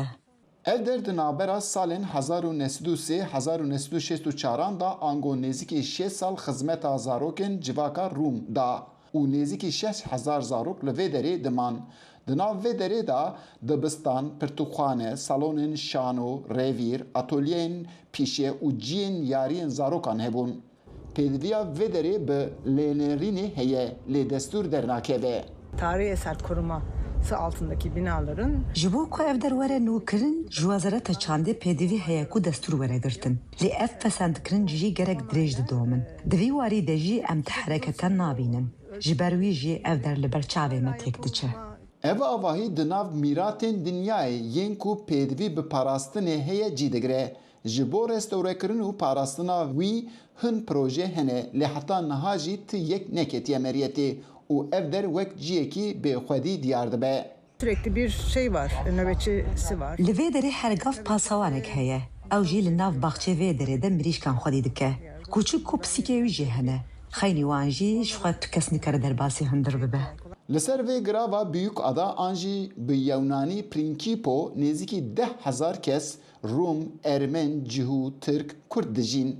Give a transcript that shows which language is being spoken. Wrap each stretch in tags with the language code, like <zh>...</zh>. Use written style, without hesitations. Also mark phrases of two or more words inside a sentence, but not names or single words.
<ku>Ev der di navbera salên 1903-1964 da ango nêzîkî 6 sal xizmeta zarokên civaka Rûm da û nêzîkî 6000 zarok li vê derê diman. Di nav vê derê da dibistan, pirtûxane, salonên şano, rêvîr, atölyeyên pîşê û ciyên yariyên zarokan hebûn. Pêdiviya vê derê bi lênerînê heye lê destûr dernakeve.</ku> <tr>Tarihi eser koruması altındaki binaların</tr> <ku>ji bo ku ev derwere nûkirin ji wezareta çandê pêdivî heye ku destûr weregirtin. Lê ev fesendkirin jî gerek dirêj didomin. Di vî warî de jî em teherêketan nabînin. Ji ber wî jî ev der li ber çavê me têk diçe. Ev avahî di nav mîratên dinyayê yên ku pêdivî bi parastinê heye cî digire. Ji bo restawrekirin û parastina wî hin proje hene lê heta niha jî ti yek neketiye meriyetê û ev der wek ciyekî bêxwedî diyar dibe.</ku> <tr>Sürekli bir şey var, nöbetçisi var.</tr> <ku>Li vê derê hergav pasawanek heye. Ew jî li nav baxçê vê derê de mirîşkan xwedî dike. Kûçik û pisîkê wî jî hene. Xeynî wan jî ji xwe tu kes nikare derbasî hindir bibe. Li ser vê girava Büyük Ada an jî bi Yewnanî Prinkipo nêzîkî 10,000 kes Rum, Ermen, Cihû, Tirk, Kurd dijîn.</ku>